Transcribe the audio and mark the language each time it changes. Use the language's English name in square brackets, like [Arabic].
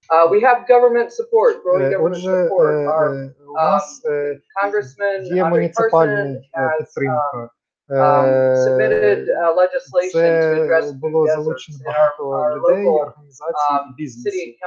[English] We have government support, growing government support. Our congressman, [Ukrainian] муніципальна підтримка. [English] submitted legislation to address [Ukrainian] було залучено багато людей, організацій і бізнесу.